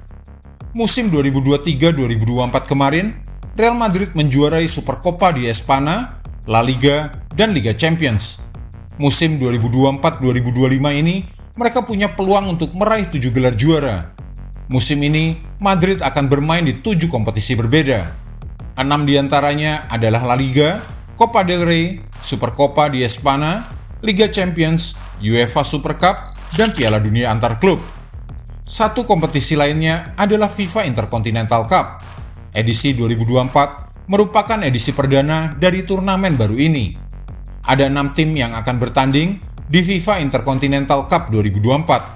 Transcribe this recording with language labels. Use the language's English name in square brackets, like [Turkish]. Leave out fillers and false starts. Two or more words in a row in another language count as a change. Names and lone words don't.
[Indonesian] Musim 2023-2024 kemarin, Real Madrid menjuarai Supercopa di Espana, La Liga, dan Liga Champions. Musim 2024-2025 ini, mereka punya peluang untuk meraih 7 gelar juara. Musim ini, Madrid akan bermain di 7 kompetisi berbeda. 6 diantaranya adalah La Liga, Copa del Rey, Supercopa di Espana, Liga Champions, UEFA Super Cup, dan Piala Dunia antar klub. Satu kompetisi lainnya adalah FIFA Intercontinental Cup. Edisi 2024 merupakan edisi perdana dari turnamen baru ini. Ada 6 tim yang akan bertanding di FIFA Intercontinental Cup 2024.